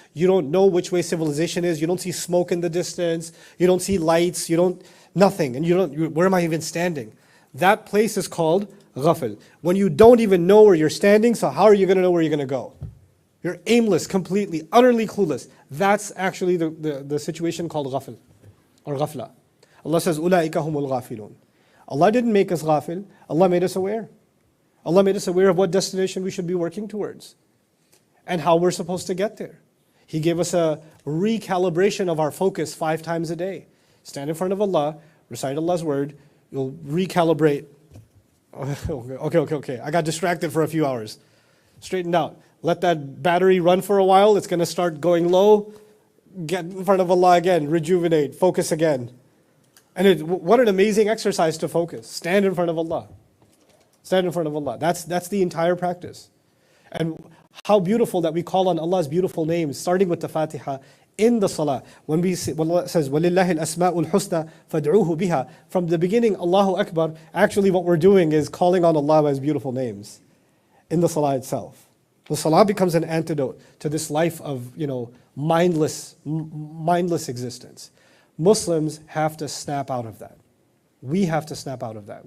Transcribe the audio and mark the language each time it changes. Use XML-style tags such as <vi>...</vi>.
<en>You don't know which way civilization is. You don't see smoke in the distance. You don't see lights. Nothing. And where am I even standing? That place is called ghafl. When you don't even know where you're standing, so how are you going to know where you're going to go? You're aimless, completely, utterly clueless. That's actually the situation called ghafl or ghafla. Allah says,</en> <ar>أُولَٰئِكَ هُمُ الْغَافِلُونَ.</ar> <en>Allah didn't make us ghafil. Allah made us aware. Allah made us aware of what destination we should be working towards and how we're supposed to get there. He gave us a recalibration of our focus 5 times a day. Stand in front of Allah, recite Allah's word, you'll recalibrate. Okay. I got distracted for a few hours. Straighten out. Let that battery run for a while. It's going to start going low. Get in front of Allah again. Rejuvenate. Focus again. And what an amazing exercise to focus. Stand in front of Allah. Stand in front of Allah. That's the entire practice. And how beautiful that we call on Allah's beautiful names, starting with the Fatiha in the Salah. When Allah says,</en> <ar>وَلِلَّهِ الْأَسْمَاءُ الْحُسْنَى فَادْعُوهُ بِهَا.</ar> <en>From the beginning, Allahu Akbar, actually what we're doing is calling on Allah by His beautiful names in the Salah itself. The Salah becomes an antidote to this life of, mindless existence. Muslims have to snap out of that. We have to snap out of that.</en>